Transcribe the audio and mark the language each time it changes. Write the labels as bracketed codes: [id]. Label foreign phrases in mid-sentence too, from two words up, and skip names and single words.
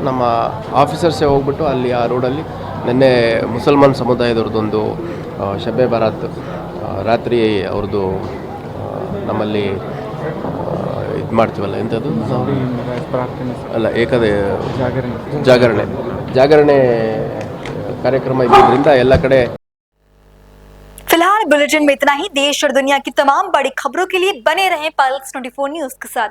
[kn] ನಮ್ಮ ಆಫೀಸರ್ಸೇ ಹೋಗ್ಬಿಟ್ಟು ಅಲ್ಲಿ ಆ ರೋಡಲ್ಲಿ ನಿನ್ನೆ ಮುಸಲ್ಮಾನ್ ಸಮುದಾಯದವ್ರದ್ದೊಂದು ಶಬೆ ಬಾರಾತ್ ರಾತ್ರಿ ಅವ್ರದ್ದು ನಮ್ಮಲ್ಲಿ ಇದು ಮಾಡ್ತೀವಲ್ಲ, ಎಂಥದ್ದು ಅಲ್ಲ, ಜಾಗರಣೆ ಕಾರ್ಯಕ್ರಮ ಇದ್ದಿದ್ದರಿಂದ ಎಲ್ಲ ಕಡೆ. [hi] फिलहाल बुलेटिन में इतना ही। देश और दुनिया की तमाम बड़ी खबरों के लिए बने रहें पल्स 24 न्यूज के साथ।